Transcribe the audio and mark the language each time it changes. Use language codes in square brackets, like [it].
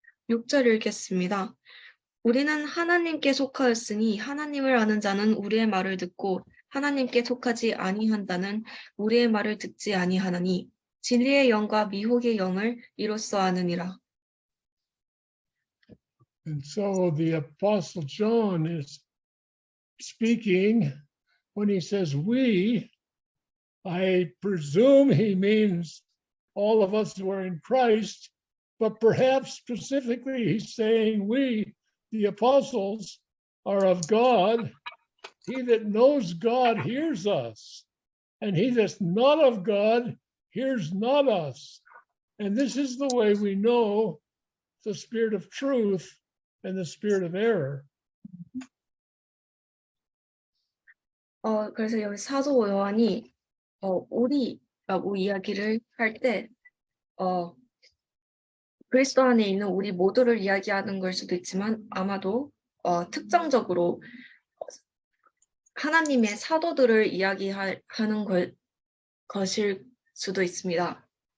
[ko] 6절 읽겠습니다. 우리는 하나님께 속하였으니 하나님을 아는 자는 우리의 말을 듣고 하나님께 속하지 아니한다는 우리의 말을 듣지 아니하나니 진리의 영과 미혹의 영을 이로써 아느니라. [en] And so the Apostle John is speaking when he says we. I presume he means all of us who are in Christ, but perhaps specifically he's saying we, the apostles, are of God. He that knows God hears us, and he that's not of God hears not us. And this is the way we know the spirit of truth and the spirit of error. [ko] 그래서 여기 사도 요한이 우리라고 이야기를 할 때 그리스도 안에 있는 우리 모두를 이야기하는 걸 수도 있지만 아마도 특정적으로 하나님의 사도들을 이야기하는 것일 수도 있습니다.